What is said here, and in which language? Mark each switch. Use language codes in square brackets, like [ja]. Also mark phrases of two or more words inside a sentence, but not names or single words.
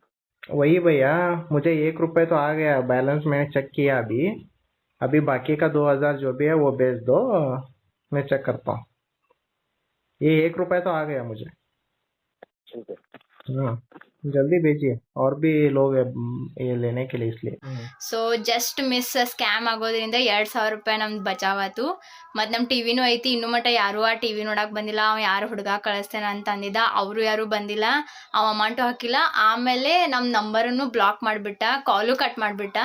[hi] वही भैया, मुझे 1 रुपये तो आ गया, बैलेंस मैंने चेक किया अभी। अभी बाकी का 2000 जो भी है वो भेज दो, मैं चेक करता हूँ। ये 1 रुपये तो आ गया मुझे। ठीक है, हाँ जल्दी भेजिए, और भी लोग हैं ये लेने के लिए, इसलिए। [en] so just miss scam [kn] ಆಗೋದ್ರಿಂದ 2,000 ರೂಪಾಯಿ ನಮ್ದು ಬಚಾವಾತು. ಮತ್ತು ನಮ್ಮ ಟಿವಿನೂ ಐತಿ, ಇನ್ನೂ ಮಟ್ಟ ಯಾರೂ ಆ ಟಿವಿ ನೋಡಕ್ಕೆ ಬಂದಿಲ್ಲ. ಅವ ಯಾರು ಹುಡುಗ ಕಳಿಸ್ತೇನೆ ಅಂತ ಅಂದಿದ್ದ, ಅವರು ಯಾರೂ ಬಂದಿಲ್ಲ, ಅವ ಅಮೌಂಟು ಹಾಕಿಲ್ಲ. ಆಮೇಲೆ ನಮ್ಮ ನಂಬರನ್ನು ಬ್ಲಾಕ್ ಮಾಡಿಬಿಟ್ಟ, ಕಾಲು ಕಟ್ ಮಾಡಿಬಿಟ್ಟ.